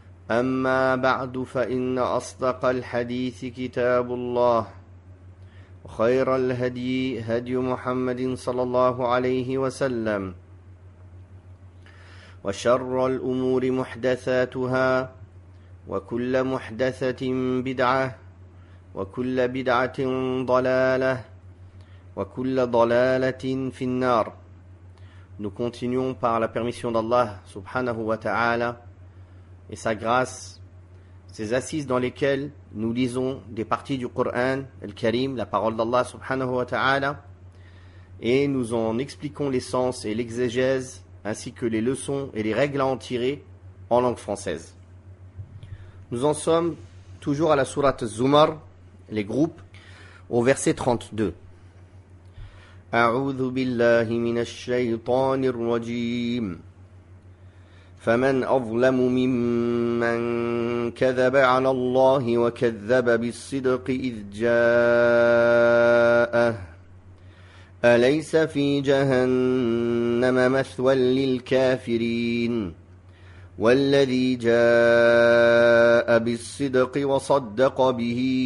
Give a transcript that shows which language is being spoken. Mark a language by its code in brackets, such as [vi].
[ar] أما بعد فإن أصدق الحديث كتاب الله وخير الهدي هدي محمد صلى الله عليه وسلم وشر الأمور محدثاتها وكل محدثة بدعة وكل بدعة ضلالة وكل ضلالة في النار. [fr] Nous continuons par la permission d'Allah subhanahu wa ta'ala et sa grâce, ces assises dans lesquelles nous lisons des parties du Coran al-Karim, la parole d'Allah subhanahu wa ta'ala, et nous en expliquons les sens et l'exégèse ainsi que les leçons et les règles à en tirer en langue française. Nous en sommes toujours à la sourate Zumar, les groupes, au verset 32. [ar] أعوذ بالله من الشيطان الرجيم فمن أظلم ممن كذب على الله وكذب بالصدق إذ جاءه أليس في جهنم مثوى للكافرين والذي جاء بالصدق وصدق به